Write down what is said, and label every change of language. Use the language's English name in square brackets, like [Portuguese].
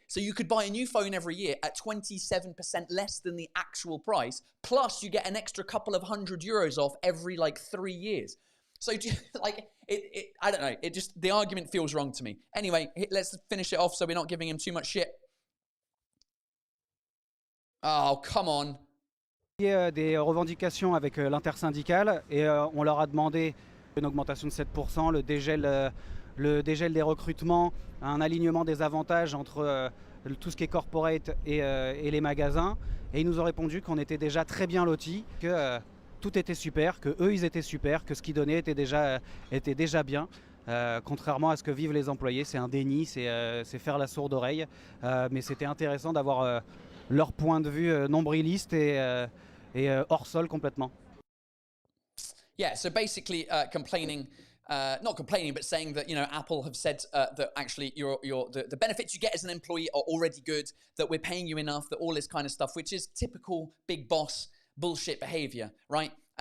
[English] So you could buy a new phone every year at 27% less than the actual price. Plus you get an extra couple of €100 off every like 3 years. So like, I don't know. It just, the argument feels wrong to me. Anyway, let's finish it off so we're not giving him too much shit. Oh, come on. [French] Des revendications avec l'intersyndicale et on leur a demandé une augmentation de 7%, le dégel des recrutements, un alignement des avantages entre tout ce qui est corporate et les magasins. Et ils nous ont répondu qu'on était déjà très bien lotis, que tout était super, que eux ils étaient super, que ce qu'ils donnaient était déjà bien. Contrairement à ce que vivent les employés, c'est un déni, c'est faire la sourde oreille. Mais c'était intéressant d'avoir leur point de vue nombriliste et hors sol complètement. [English] Yeah, so basically complaining, not complaining, but saying that, Apple have said that actually the benefits you get as an employee are already good, that we're paying you enough, that all this kind of stuff, which is typical big boss bullshit behavior, right?